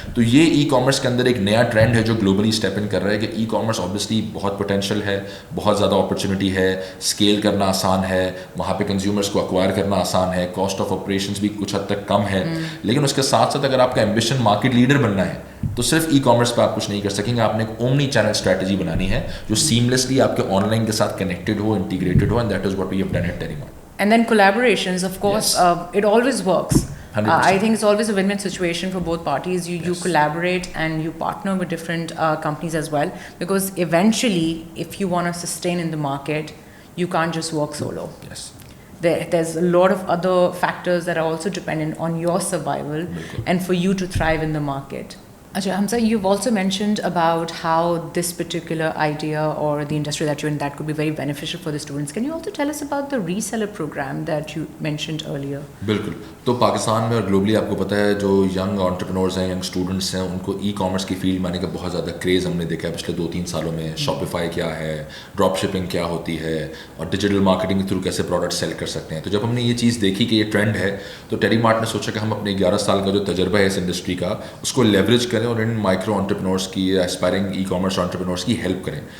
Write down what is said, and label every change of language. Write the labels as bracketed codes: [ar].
[ur] تو یہ e commerce کے اندر ایک نیا ٹرینڈ ہے جو گلوبلی اسٹیپ ان کر رہا ہے کہ ای کامرس آبویسلی بہت پوٹینشیل ہے, بہت زیادہ اپرچونیٹی ہے, اسکیل کرنا آسان ہے, وہاں پہ کنزیومرس کو ایکوائر کرنا آسان ہے, کاسٹ آف آپریشنس بھی کچھ حد تک کم ہے. لیکن اس کے ساتھ ساتھ اگر آپ کا ایمبیشن مارکیٹ لیڈر بننا ہے تو صرف ای کامرس پہ آپ کچھ نہیں کر سکیں گے, آپ نے ایک اومنی چینل اسٹریٹجی بنانی ہے جو سیملیسلی آپ کے آن لائن کے ساتھ connected ہو, integrated ہو, [en] And that is what we have done at Telemart. And then collaborations, of course, it always works. 100%. I think it's always a win-win situation for both parties. You collaborate and you partner with different companies as well, because eventually, if you want to sustain in the market, you can't just work solo. Yes. There's a lot of other factors that are also dependent on your survival and for you to thrive in the market. Achha, Hamza, you've also mentioned about how this particular idea or the industry that you're in, that could be very beneficial for the students. Can you also tell us about the reseller program that you mentioned earlier? [ur] بالکل. تو پاکستان میں اور globally آپ کو پتہ ہے جو young entrepreneurs ہیں, ینگ اسٹوڈنٹس ہیں, ان کو ای کامرس کی فیلڈ میں آنے کا بہت زیادہ کریز ہم نے دیکھا ہے پچھلے 2-3 سالوں میں. شاپیفائی کیا ہے, ڈراپ شپنگ کیا ہوتی ہے, اور ڈیجیٹل مارکیٹنگ کے تھرو کیسے پروڈکٹ سیل کر سکتے ہیں. تو جب ہم نے یہ چیز دیکھی کہ یہ ٹرینڈ ہے تو ٹیلی مارٹ نے سوچا کہ ہم اپنے 11 سال کا جو تجربہ ہے اس انڈسٹری کا اس کو لیوریج کریں اور ان مائکرو انٹرپرینورس کی یا اسپائرنگ ای کامرس انٹرپرینورس کی ہیلپ کریں.